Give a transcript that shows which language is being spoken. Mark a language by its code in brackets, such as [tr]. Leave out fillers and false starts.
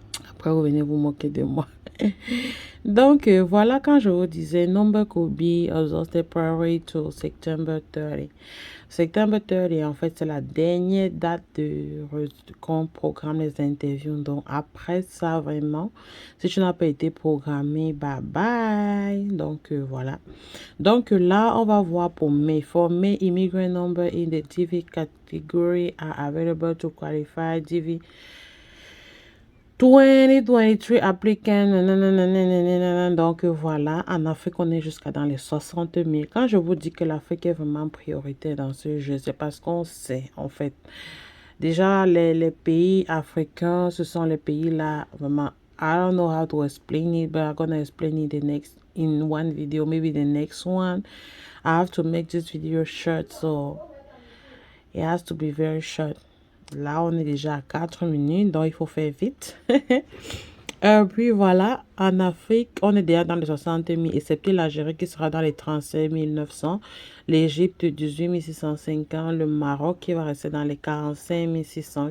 [fr] Après, vous venez vous moquer de moi. Donc, voilà, quand je vous disais, [en] number could be exhausted prior to September 30. [fr] September 30, en fait, c'est la dernière date qu'on programme les interviews. Donc, après ça, vraiment, si tu n'as pas été programmé, bye bye. Donc, voilà. Donc, là, on va voir pour May. [en] For May, immigrant number in the DV category are available to qualify DV 2023 applicants. [fr] Donc voilà, en Afrique, on est jusqu'à dans les 60 000. Quand je vous dis que l'Afrique est vraiment prioritaire dans ce jeu, c'est parce qu'on sait, en fait. Déjà, les pays africains, ce sont les pays là, vraiment. [en] I don't know how to explain it, but I'm gonna explain it in one video, maybe the next one. I have to make this video short, so it has to be very short. [fr] Là, on est déjà à 4 minutes, donc il faut faire vite. Puis voilà, en Afrique, on est déjà dans les 60 000, excepté l'Algérie qui sera dans les 35 900, l'Égypte 18 650, le Maroc qui va rester dans les 45 600.